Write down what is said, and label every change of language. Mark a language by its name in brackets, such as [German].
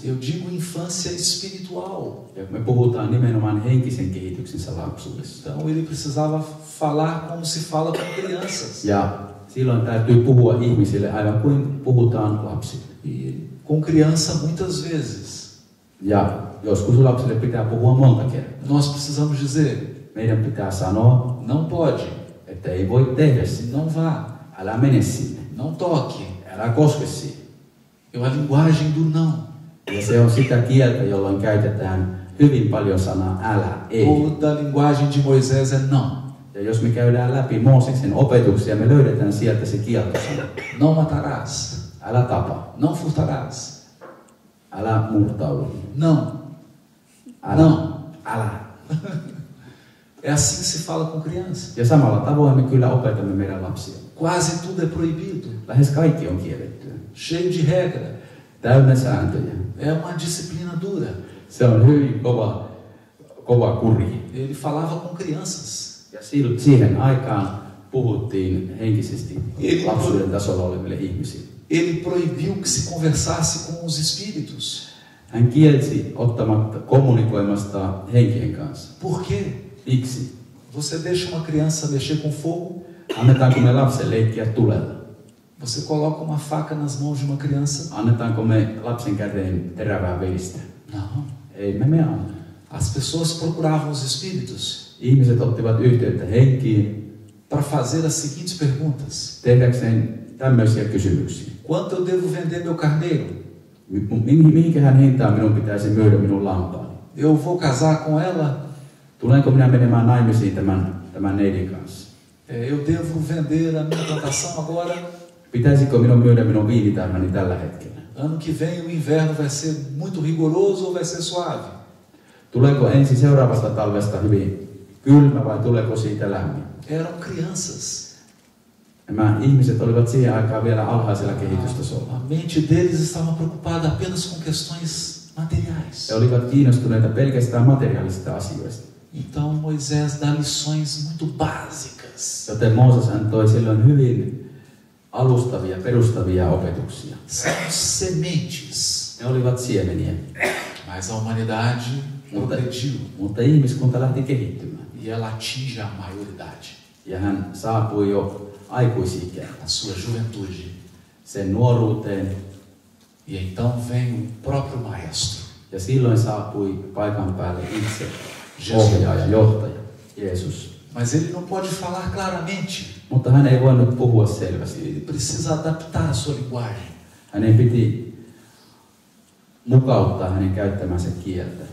[Portuguese] Eu digo infância espiritual. [Finnish] Ja me puhutaan nimenomaan henkisen kehityksensä lapsuudessa. [Portuguese] Então ele precisava falar como se fala com crianças. [Finnish] Ja silloin täytyy puhua ihmisille aivan kuin puhutaan lapsille. [Portuguese] E com criança muitas vezes. [Finnish] Ja joskus lapsille pitää puhua monta kertaa. [Portuguese] Nós precisamos dizer, [Finnish] Meidän pitää sanoa, [Portuguese] não pode, [Finnish] että ei voi tehdä sitä. [Portuguese] não vá, [Finnish] Älä mene sinne. [Portuguese] não toque. [Finnish] Älä koske siihen. [Portuguese] É a linguagem do não. [Finnish] Ja se on sitä kieltä, jolloin käytetään hyvin paljon sanaa älä, ei. [Portuguese] Toda a linguagem de Moisés é não. [Finnish] Ja jos me käydään läpi Mooseksen opetuksia, me löydetään sieltä se kieltosana. [Portuguese] Não matarás. [Finnish] Älä tapa. [Portuguese] Não furtarás. [Finnish] Älä murtaudu. [Portuguese] Não. [Finnish] Älä. [Portuguese] Não. [Finnish] Älä. [Portuguese] É assim que se fala com criança. [Finnish] Ja samalla tavoin me kyllä opetamme meidän lapsia. [Portuguese] Quase tudo é proibido. [Finnish] Lähes kaikki on kiellettyä. [Portuguese] Cheio de regra. [Finnish] Täynnä sääntöjä. [Portuguese] É uma disciplina dura. [Finnish] Se on hyvin kova kuri. [Portuguese] Ele falava com crianças. [Finnish] Ja siihen aikaan puhuttiin henkisesti lapsuuden tasolla oleville ihmisille. [Portuguese] Ele proibiu que se conversasse com os espíritos. [Finnish] Hän kielsi kommunikoimasta henkien kanssa. [Portuguese] Por quê? [Finnish] Miksi? [Portuguese] Você deixa uma criança mexer com fogo? [Finnish] Annetaanko me lapsen leikkiä tulella? [Portuguese] Você coloca uma faca nas mãos de uma criança? [Finnish] Annetaanko me lapsen käteen terävää veistä? [Portuguese] Não. [Finnish] Ei me anna. [Portuguese] As pessoas procuravam os espíritos [Finnish] Ihmiset ottivat yhteyttä henkiin [Portuguese] para fazer as seguintes perguntas: [Finnish] tehdäkseen tämmöisiä kysymyksiä. [Portuguese] quanto eu devo vender meu carneiro? [Finnish] Mihinkähän hintaan minun pitäisi myydä minun lampaani? [Portuguese] Eu vou casar com ela? [Finnish] Tulenko minä menemään naimisiin tämän neidin kanssa? [Portuguese] Eu devo vender a minha plantação agora? [Finnish] Pitäisikö minun myydä minun viinitarhani tällä hetkellä? [Portuguese] Ano que vem o inverno vai ser muito rigoroso ou vai ser suave? [Finnish] Tuleeko ensi seuraavasta talvesta hyvin kylmä vai tuleeko siitä lämmin? [Portuguese] Eram crianças. [Finnish] Nämä ihmiset olivat siihen aikaan vielä alhaisella kehitystasolla. [Portuguese] A mente deles estava preocupada apenas com questões materiais. [Finnish] He olivat kiinnostuneita pelkästään materiaalisista asioista. [Portuguese] Então Moisés dá lições muito básicas. [Finnish] Joten Mooses antoi silloin hyvin alustavia, perustavia opetuksia. [Portuguese] São sementes. [Finnish] Ne olivat siemeniä. [Portuguese] Mas a humanidade progrediu [Finnish] Mutta ihmiskunta lähti kehittymään. [Portuguese] e ela atinge a maioridade, [Finnish] Ja hän saapui jo aikuisikään, [Portuguese] a sua juventude. [Finnish] sen nuoruuteen. [Portuguese] E então vem o próprio maestro, [Finnish] Ja silloin saapui paikan päälle itse ohjaaja, johtaja, Jeesus. [Portuguese] Mas ele não pode falar claramente. [Finnish] Mutta hän ei voinut puhua selvästi. [Portuguese] Ele precisa adaptar a sua linguagem. [Finnish] Hänen piti mukauttaa hänen käyttämänsä kieltä.